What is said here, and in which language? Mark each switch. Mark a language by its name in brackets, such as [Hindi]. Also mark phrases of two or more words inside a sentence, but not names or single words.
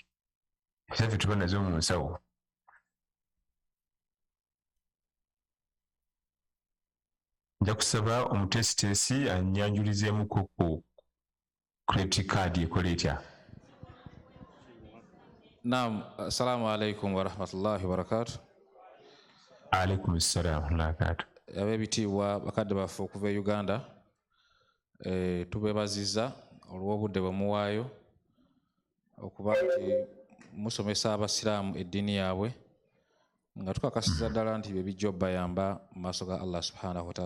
[Ganda] Zaffe tuba nazo mu nsawo. Nja kusaba omutesitesi annyanjulizeemuko ku [English] credit card [Ganda] ekola etya. Naam, [Arabic] السلام عليكم ورحمة الله وبركاته. عليكم السلام ورحمة الله وبركاته. [Ganda] Ab'ebitiibwa bakadde baffe okuva e Uganda, tubeebazizza olw'obudde bwe muwaayo okuba nti musomesa abasiraamu eddiini yaabwe nga tukakasiza ddala nti bye bijja obbayamba mu maaso ga [Arabic] الله سبحانه وتعالى.